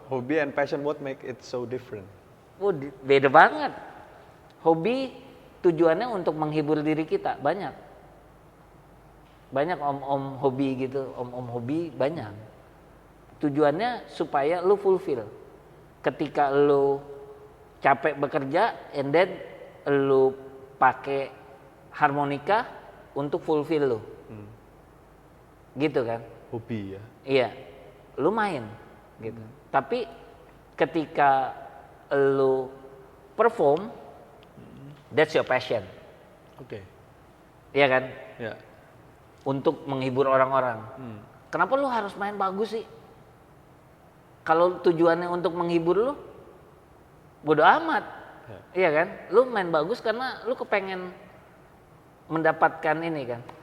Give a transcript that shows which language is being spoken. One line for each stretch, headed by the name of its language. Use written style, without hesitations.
English: Hobi and passion, what make it so different?
Indonesian: Beda banget. Hobi tujuannya untuk menghibur diri kita, banyak om hobi gitu, om hobi banyak. Tujuannya supaya lu fulfill. Ketika lu capek bekerja,
English: and then
Indonesian: lu pakai harmonika untuk fulfill lu. Gitu kan? Hobi ya. Iya. Lu main gitu. Tapi ketika lu perform,
English: that's your passion.
Indonesian: Oke. Iya kan? Ya. Untuk menghibur orang-orang. Kenapa lu harus main bagus sih? Kalau tujuannya untuk menghibur lu, bodo amat. Iya kan? Lu main bagus karena lu kepengen mendapatkan ini kan.